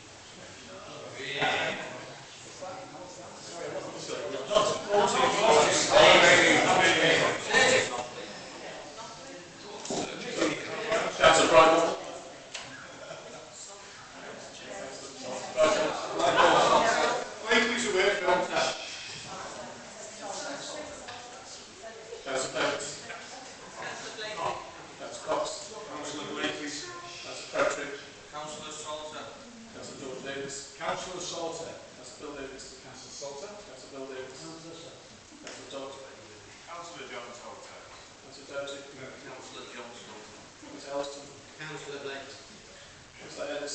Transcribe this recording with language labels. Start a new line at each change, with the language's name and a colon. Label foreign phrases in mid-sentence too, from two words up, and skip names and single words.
English: Councillor Bridle. Blakey's away, Phil. Councillor Pence. Councillor Cox. Councillor Blakey. Councillor Patrick. Councillor Salter. Councillor George Davis. Councillor Salter. Councillor Bill Davis. Councillor Salter. Councillor Bill Davis. Councillor Dodd. Councillor John Salter. Councillor Doty. Councillor John Salter. Councillor Elston. Councillor Blake. Councillor Ellis.